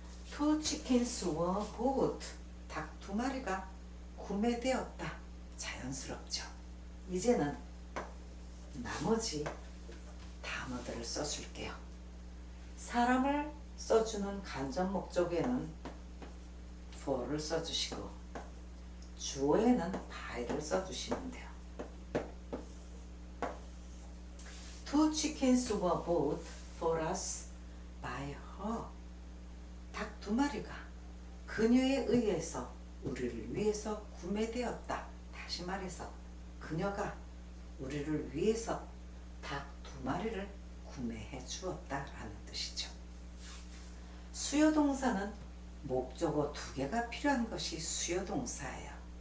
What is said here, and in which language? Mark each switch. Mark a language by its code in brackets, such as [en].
[en] Two chickens were bought. [ko] 닭 두 마리가 구매되었다. 자연스럽죠. 이제는 나머지 단어들을 써줄게요. 사람을 써주는 간접 목적에는 for를 써주시고 주어에는 by를 써주시면 돼요. [en] Two chickens were bought for us by her. [ko] 닭 두 마리가 그녀에 의해서 우리를 위해서 구매되었다. 다시 말해서 그녀가 우리를 위해서 닭 두 마리를 구매해 주었다라는 뜻이죠. 수요동사는 목적어 두 개가 필요한 것이 수요동사예요.